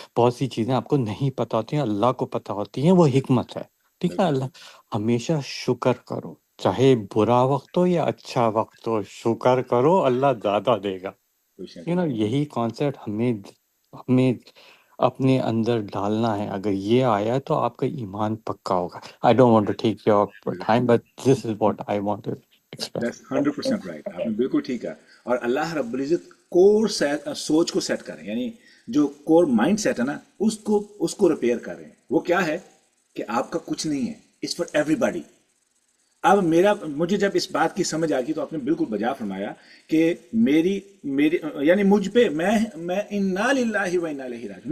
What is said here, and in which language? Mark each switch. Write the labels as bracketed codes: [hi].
[ur] بہت سی چیزیں آپ کو نہیں پتہ ہوتی ہیں، اللہ کو پتہ ہوتی ہیں، وہ حکمت ہے. ٹھیک ہے. اللہ ہمیشہ شکر کرو، چاہے برا وقت ہو یا اچھا وقت ہو، شکر کرو، اللہ زیادہ دے گا. یہی کانسیپٹ ہمیں اپنے اندر ڈالنا ہے. اگر یہ آیا تو آپ کا ایمان پکا ہوگا. [en] I don't want to take your time, but this is what I want to express. That's 100% right. [ur] آپ نے بالکل ٹھیک ہے. اور اللہ رب العزت کور سوچ کو سیٹ کریں، یعنی جو کور مائنڈ سیٹ ہے نا اس کو ریپیئر کر رہے ہیں. وہ کیا ہے کہ آپ کا کچھ نہیں ہے، [en] It's for everybody. [ur] اب مجھے جب اس بات کی سمجھ آ گئی تو آپ نے بالکل بجا فرمایا کہ میری یعنی مجھ پہ میں انا للہ و انا الیہ راجعون.